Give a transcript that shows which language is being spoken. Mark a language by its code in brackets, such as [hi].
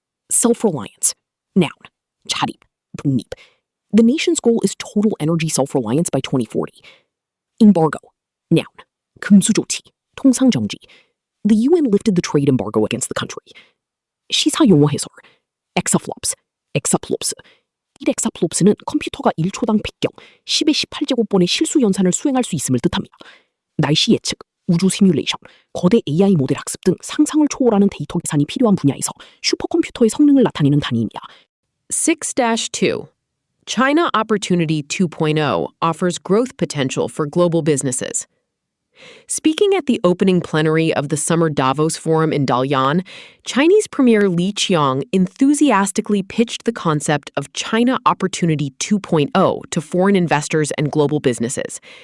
[en] Self-reliance. Noun. [ko] 자립. 독립. [en] The nation's goal is total energy self-reliance by 2040. Embargo. Noun. [ko] 금수조치. 통상정지. [en] The UN lifted the trade embargo against the country. [ko] 시사 용어 해설. [en] Exaflops. Exaflops. [ko] 1엑사플롭스는 컴퓨터가 1초당 100경, 10의 18제곱번의 실수 연산을 수행할 수 있음을 뜻합니다. 날씨 예측, 우주 시뮬레이션, 거대 AI 모델 학습 등 상상을 초월하는 데이터 계산이 필요한 분야에서 슈퍼컴퓨터의 성능을 나타내는 단위입니다. 6-2. [en] China Opportunity 2.0 offers growth potential for global businesses. Speaking at the opening plenary of the Summer Davos Forum in Dalian, Chinese Premier Li Qiang enthusiastically pitched the concept of China Opportunity 2.0 to foreign investors and global businesses.